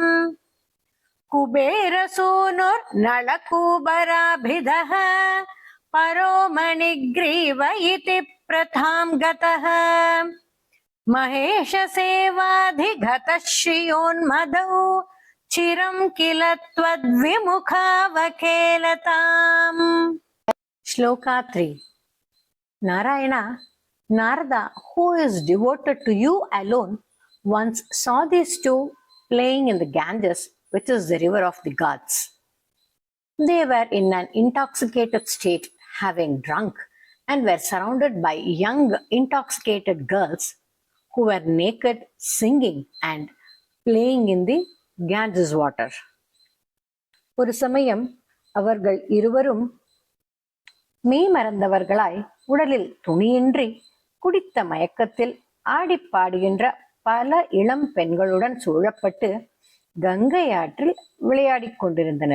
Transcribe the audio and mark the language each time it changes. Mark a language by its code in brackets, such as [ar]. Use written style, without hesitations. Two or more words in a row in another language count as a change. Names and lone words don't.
[sa] कुबेर सूनुर् नलकूबराभिधः परो मणिग्रीव इति प्रथां गतः महेश सेवाधिगत श्रियोन्मदौ चिरं किल त्वद्विमुखावखेलताम्. [en] Shloka 3. Narayana, Narada, who is devoted to you alone, once saw these two playing in the Ganges, which is the river of the gods. They were in an intoxicated state, having drunk, and were surrounded by young intoxicated girls who were naked, singing and playing in the Ganges water. [ta] ஒரு சமயம் அவர்கள் இருவரும் மெய் மறந்தவர்களாய் உடலில் துணியின்றி குடித்த மயக்கத்தில் ஆடிப்பாடுகின்ற பல இளம் பெண்களுடன் சூழப்பட்டு கங்கை ஆற்றில் விளையாடிக் கொண்டிருந்தனர்.